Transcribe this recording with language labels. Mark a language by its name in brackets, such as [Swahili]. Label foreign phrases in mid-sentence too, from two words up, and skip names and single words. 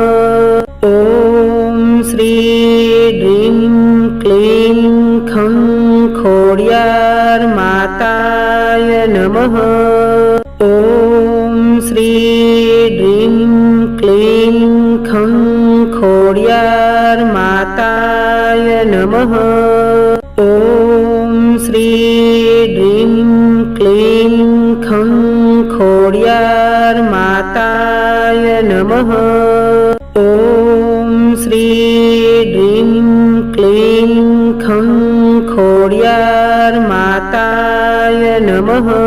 [Sanskrit] ॐ श्री ह्रीं क्लीं खं खोडियार माताय नमः। ॐ श्री ह्रीं क्लीं खं खोडियार ખોડિયાર માતાય નમઃ. ઓમ શ્રી ડ્રીમ ક્લીમ ખં ખોડિયાર માતાય નમઃ. ઓમ શ્રી ડ્રીમ ક્લીમ ખં ખોડિયાર માતાય નમઃ.